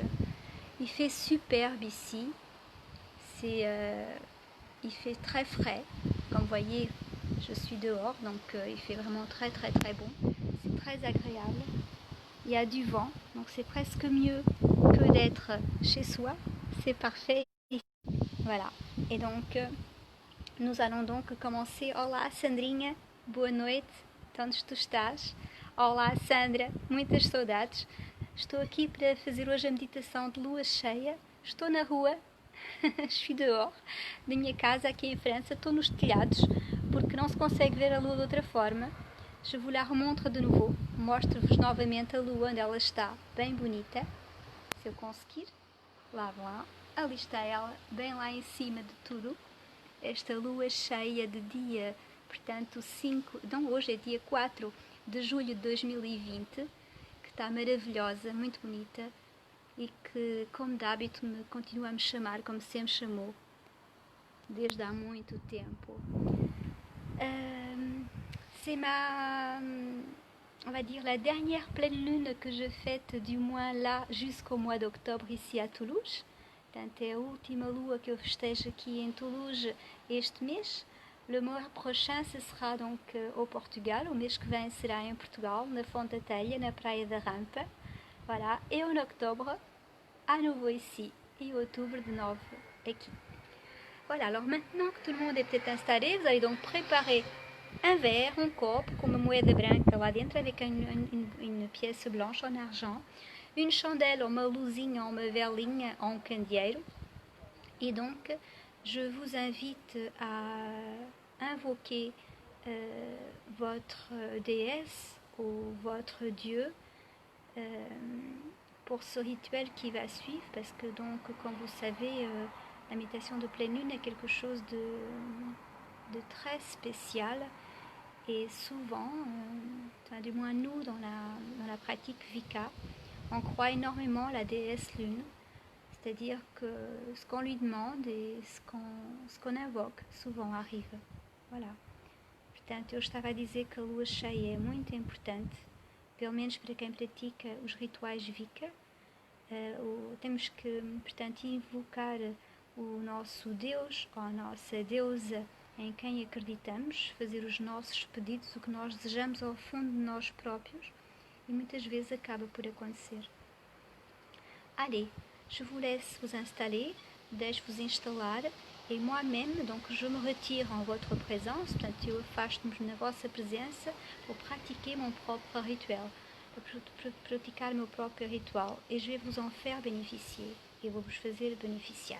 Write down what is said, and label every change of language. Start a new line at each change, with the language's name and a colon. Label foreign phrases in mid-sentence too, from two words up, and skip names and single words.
French: Il fait superbe ici, il fait très frais, comme vous voyez je suis dehors donc il fait vraiment très très très bon, c'est très agréable, il y a du vent donc c'est presque mieux que d'être chez soi, c'est parfait. Voilà, et donc nous allons donc commencer.
Portuguese: Olá Sandrinha, boa noite, onde tu estás? Olá Sandra, muitas saudades. Estou aqui para fazer hoje a meditação de lua cheia. Estou na rua,
French: je suis dehors,
Portuguese: na minha casa aqui em França. Estou nos telhados porque não se consegue ver a lua de outra forma.
French: Je vous la remontre de nouveau.
Portuguese: Mostro-vos novamente a lua onde ela está, bem bonita. Se eu conseguir, lá, ali está ela, bem lá em cima de tudo. Esta lua cheia de dia, portanto, hoje é dia 4 de julho de 2020, que está maravilhosa, muito bonita e que, como de hábito, me continua a me chamar, como sempre chamou, desde há muito tempo.
French: C'est on va dire, la dernière pleine lune que je fête, du moins là, jusqu'au mois d'octobre ici à Toulouse.
Portuguese: Portanto, é a última lua que eu festejo aqui em Toulouse este mês.
French: Le mois prochain, ce sera donc au Portugal.
Portuguese: O mês que vem será em Portugal, na Fonte da Telha, na Praia da Rampa.
French: Voilà. Et en octobre, à nouveau ici.
Portuguese: Et outubro de novo aqui.
French: Voilà. Alors maintenant que tout le monde est peut-être installé, vous allez donc préparer un verre,
Portuguese: um copo com uma moeda branca lá dentro
French: avec une pièce blanche en argent, une chandelle,
Portuguese: uma luzinha, uma velinha, um candeeiro.
French: Et donc, je vous invite à invoquer votre déesse ou votre dieu pour ce rituel qui va suivre, parce que donc, comme vous savez, la méditation de pleine lune est quelque chose de très spécial. Et souvent, du moins nous, dans la pratique Vika, on croit énormément à la déesse lune. C'est-à-dire que ce qu'on lui demande et ce qu'on invoque souvent arrive. Voilà.
Portuguese: Portanto, eu estava a dizer que a lua cheia é muito importante, pelo menos para quem pratica os rituais Vika. Temos que, portanto, invocar o nosso Deus ou a nossa deusa em quem acreditamos, fazer os nossos pedidos, o que nós desejamos ao fundo de nós próprios, E muitas vezes acaba por acontecer.
French: Allez, je vous laisse vous installer,
Portuguese: deixo-vos instalar,
French: et moi-même, donc je me retire en votre présence,
Portuguese: portanto eu afasto-me na vossa presença, vou
French: pratiquer mon propre rituel,
Portuguese: vou praticar meu próprio ritual, e
French: je vais vous en faire bénéficier,
Portuguese: e vou-vos fazer beneficiar.